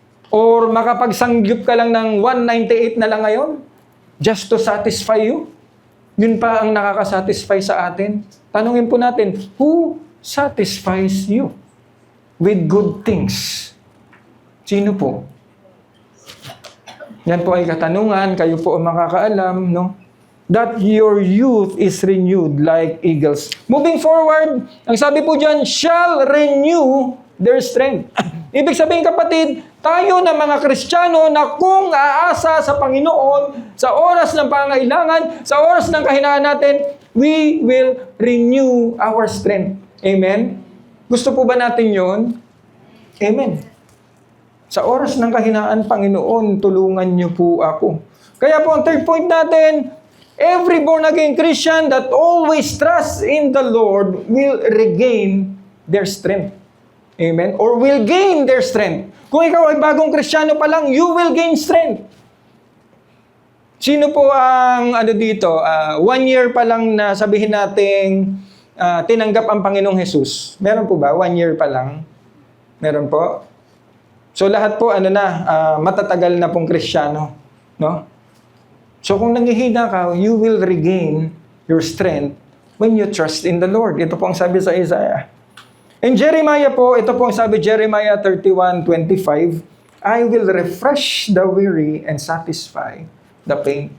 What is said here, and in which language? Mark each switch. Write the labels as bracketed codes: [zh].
[tl] Or makapagsangyup ka lang ng 198 na lang ngayon, [en] just to satisfy you? [tl] Yun pa ang nakakasatisfy sa atin. Tanungin po natin, [en] who satisfies you with good things? [tl] Sino po? Yan po ay katanungan, kayo po ang makakaalam, no? [en] That your youth is renewed like eagles. Moving forward, [tl] ang sabi po dyan, [en] shall renew their strength. [tl] Ibig sabihin, kapatid, tayo na mga Kristiyano na kung aasa sa Panginoon, sa oras ng pangailangan, sa oras ng kahinaan natin, [en] we will renew our strength. [tl] Amen? Gusto po ba natin yon? Amen. Sa oras ng kahinaan, Panginoon, tulungan niyo po ako. Kaya po, ang third point natin, [en] every born-again Christian that always trusts in the Lord will regain their strength. Amen? Or will gain their strength. [tl] Kung ikaw ay bagong Kristiyano pa lang, [en] you will gain strength. [tl] Sino po ang dito, 1 year pa lang na sabihin nating tinanggap ang Panginoong Jesus? Meron po ba? 1 year pa lang? Meron po? So lahat po matatagal na pong Kristiyano, no? [en] So [tl] kung nanghihina ka, [en] you will regain your strength when you trust in the Lord. [tl] Ito po ang sabi sa Isaiah. [en] In Jeremiah po, [tl] ito po ang sabi [en] Jeremiah 31:25, I will refresh the weary and satisfy the pain.